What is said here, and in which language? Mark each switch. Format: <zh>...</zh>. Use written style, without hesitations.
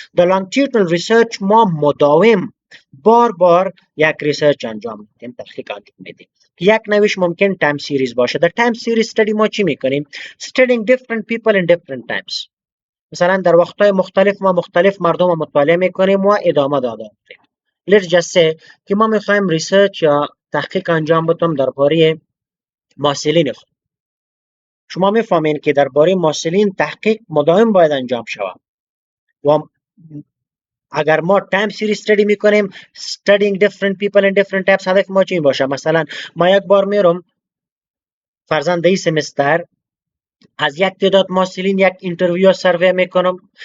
<fa>The longitudinal research ما مداوم بار یک ریسرچ انجام میدیم، تحقیق انجام میدیم. یک نویش ممکن time series باشه.</fa> <en>در time series study</en> <fa>ما چی میکنیم؟</fa> <en>Studying different people in different times.</en> <fa>مثلا در وقتهای مختلف ما مختلف مردم رو مطالعه میکنیم و ادامه داده میکنیم.</fa> <en>Let's just say</en> <fa>که ما میخوایم ریسرچ یا تحقیق انجام بدیم درباره محصلین خود. شما میفهمین که درباره محصلین تحقیق مداوم باید انجام شود و اگر ما time series study میکنیم</fa> <en>studying different people in different types</en> <fa>هدف ما چی باشه؟ مثلا ما یک بار میرم فرضاً در سمستر از یک تعداد محصلین یک اینترویو سروی میکنم.</fa>